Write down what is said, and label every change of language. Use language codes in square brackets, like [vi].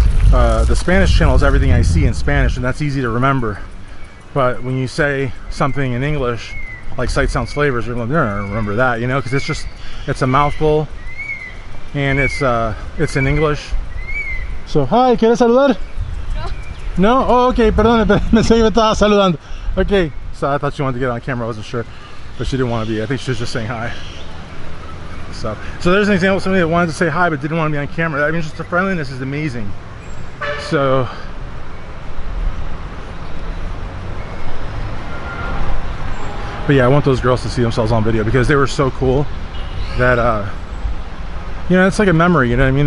[en] The Spanish channel is everything I see in Spanish, and that's easy to remember. But when you say something in English, like Sight Sounds Flavors, they're gonna remember that, you know, because it's a mouthful, and it's in English. So, hi, [es] ¿quieres saludar? No. No? [en] Oh, okay, [es] perdón, pensé que me estaba saludando. [en] Okay, so I thought she wanted to get on camera, I wasn't sure, but she didn't want to be. I think she was just saying hi. So there's an example of somebody that wanted to say hi but didn't want to be on camera. I mean, just the friendliness is amazing. So but yeah, I want those girls to see themselves on video, because they were so cool that you know, it's like a memory, you know what I mean?